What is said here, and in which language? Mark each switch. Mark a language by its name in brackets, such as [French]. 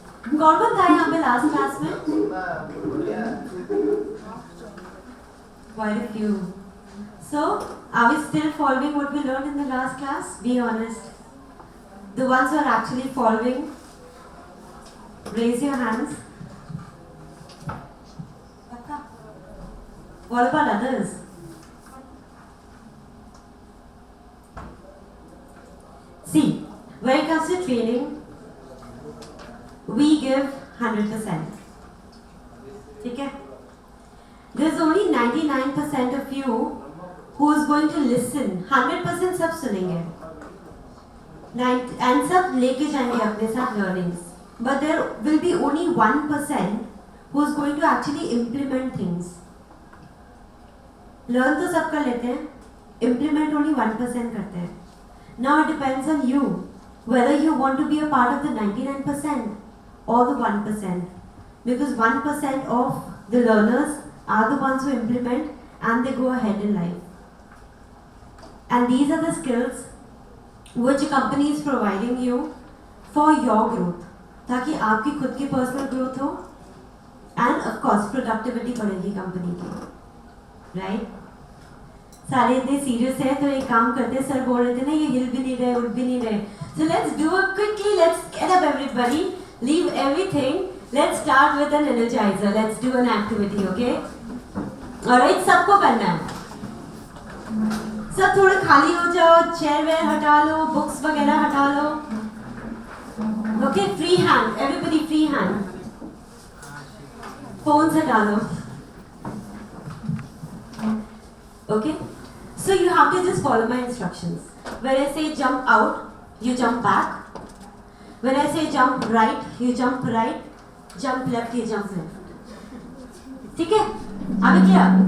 [Hindi] कौन कौन था यहाँ पे लास्ट क्लास में? [English] Quite a few. So, are we still following what we learned in the last class? Be honest. The ones who are actually following, raise your hands. What about others? See, when it comes to training, we give 100%. Okay? There's only 99% of you who is going to listen. [Hindi] 100% सब सुनेंगे, and सब लेके जाएंगे अपने साथ learnings. [English] But there will be only 1% who is going to actually implement things. [Hindi] Learn तो सब कर लेते हैं, [English] implement only 1% [Hindi] करते हैं. [English] Now it depends on you whether you want to be a part of the 99% or the 1%, because 1% of the learners are the ones who implement and they go ahead in life. And these are the skills which a company is providing you for your growth, [Hindi] ताकि आपकी खुद की [English] personal growth हो, and of course productivity [Hindi] बढ़ेगी [English] company की, right? [Hindi] सारे इतने serious है, तो एक काम करते हैं, सर बोल रहे थे ना ये हिल भी नहीं रहे, [English] उठ भी नहीं रहे, so let's do it quickly, let's get up everybody, leave everything, let's start with an energizer, let's do an activity, okay? [Hindi] alright, सबको करना है, सब थोड़े खाली हो जाओ, चेयर वेयर हटा लो, बुक्स वगैरह हटा लो, okay? [English] Free hand, everybody free hand, phones [Hindi] हटा लो, [English] okay? So you have to just follow my instructions. When I say jump out, you jump back. When I say jump right, you jump right. Jump left, you jump left. [Hindi] ठीक है? [English] Are we clear?